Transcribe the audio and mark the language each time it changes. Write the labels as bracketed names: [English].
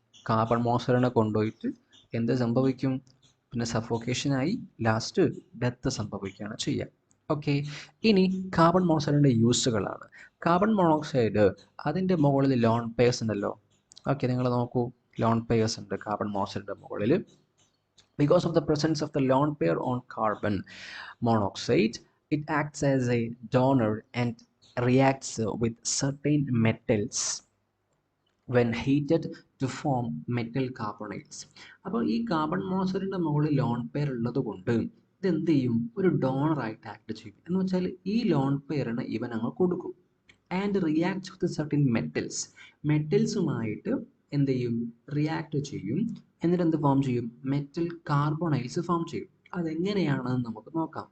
[Malayalam] Carbon മോണോക്സൈഡിനെ കൊണ്ടുപോയിട്ട് എന്ത് സംഭവിക്കും? പിന്നെ സഫോക്കേഷനായി ലാസ്റ്റ് ഡെത്ത് സംഭവിക്കുകയാണ് ചെയ്യുക. ഓക്കെ, ഇനി കാർബൺ മോണോക്സൈഡിൻ്റെ യൂസുകളാണ്. കാർബൺ മോണോക്സൈഡ് അതിൻ്റെ മുകളിൽ ലോൺ പെയർസ് ഉണ്ടല്ലോ. ഓക്കെ, നിങ്ങൾ നോക്കൂ, ലോൺ പെയേഴ്സ് ഉണ്ട് കാർബൺ മോണോക്സൈഡിൻ്റെ മുകളിൽ. [English] Because of the presence of the lone pair on carbon monoxide, it acts as a donor and reacts with certain metals when heated to form metal carbonyls. [Malayalam] അപ്പോൾ ഈ carbon മോണോക്സൈഡിൻ്റെ മുകളിൽ lone pair ഉള്ളത് കൊണ്ട് ഇതെന്ത് ചെയ്യും, ഒരു ഡോണറായിട്ട് act ചെയ്യും. എന്ന് വെച്ചാൽ ഈ ലോൺ പെയറിന് ഇവൻ അങ്ങ് കൊടുക്കും. [English] and react with certain metals, [Malayalam] മെറ്റൽസുമായിട്ട് എന്ത് ചെയ്യും, റിയാക്ട് ചെയ്യും. എന്നിട്ട് എന്ത് ഫോം ചെയ്യും, മെറ്റൽ കാർബണൈൽസ് ഫോം ചെയ്യും. അതെങ്ങനെയാണെന്ന് നമുക്ക് നോക്കാം.